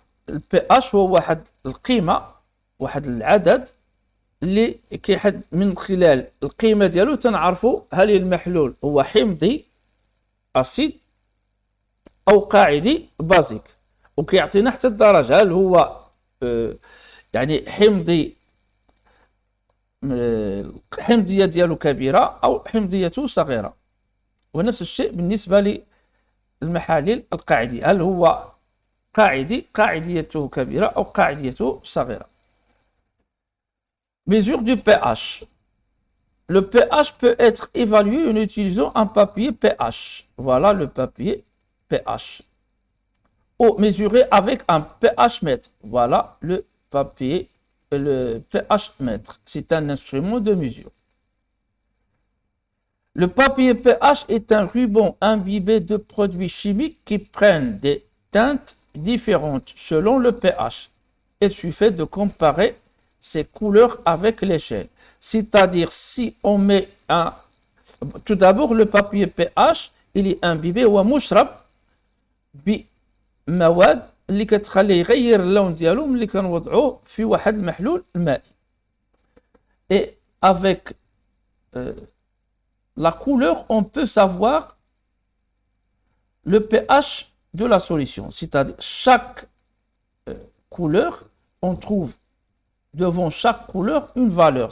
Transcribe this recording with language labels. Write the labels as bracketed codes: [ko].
[ar] Le pH هو واحد القيمة واحد العدد اللي كيحد من خلال القيمة ديالو تنعرفوا هل المحلول هو حمضي أسيد أو قاعدي بازيك، وكيعطينا حتى الدرجة هل هو يعني حمضي حمضية ديالو كبيرة أو حمضيته صغيرة. ونفس الشيء بالنسبة للمحاليل القاعدية، هل هو قاعديته كبيرة أو قاعديته صغيرة. [fr] Mesure du pH. Le pH peut être évalué en utilisant un papier pH. Voilà le papier pH. Ou mesuré avec un pH mètre. Voilà le pH mètre. C'est un instrument de mesure. Le papier pH est un ruban imbibé de produits chimiques qui prennent des teintes différentes selon le pH. Il suffit de comparer ces couleurs avec l'échelle. C'est-à-dire si on met tout d'abord le papier pH, il est imbibé [ar] ومشرب بمواد اللي كتخليه يغير اللون ديالو ملي كنوضعوه في واحد المحلول المائي. [fr] Et avec la couleur, on peut savoir le pH de la solution. C'est-à-dire chaque couleur, on trouve devant chaque couleur une valeur.